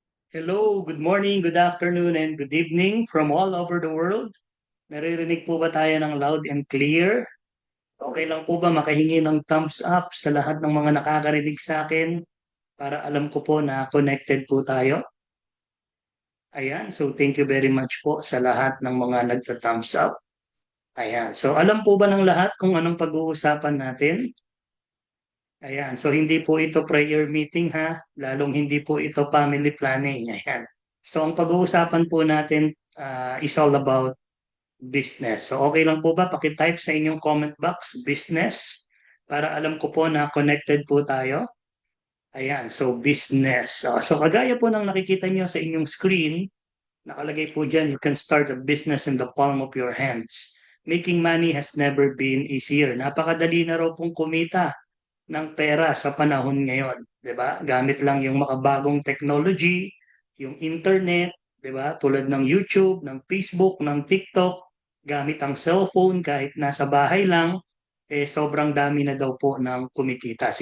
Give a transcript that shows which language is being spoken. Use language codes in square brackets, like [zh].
[en] Hello, good morning, good afternoon, and good evening from all over the world. [tl] Naririnig po ba tayo ng [en] loud and clear? [tl] Okay lang po ba makahingi ng thumbs up sa lahat ng mga nakakarinig sa akin para alam ko po na connected po tayo? Ayan, so [en] thank you very much [tl] po sa lahat ng mga nagta-thumbs up. Ayan, so alam po ba ng lahat kung anong pag-uusapan natin? Ayan, so hindi po ito prayer meeting ha, lalong hindi po ito family planning. Ayan. So ang pag-uusapan po natin [en] is all about business. [tl] So okay lang po ba paki-type sa inyong comment box, business, para alam ko po na connected po tayo. Ayan, so business. So kagaya po ng nakikita niyo sa inyong screen, nakalagay po diyan, [en] you can start a business in the palm of your hands. Making money has never been easier. [tl] Napakadali na raw pong kumita ng pera sa panahon ngayon, 'di ba? Gamit lang yung makabagong technology, yung internet, 'di ba? Tulad ng YouTube, ng Facebook, ng TikTok, gamit ang cellphone kahit nasa bahay lang, sobrang dami na daw po ng kumikita.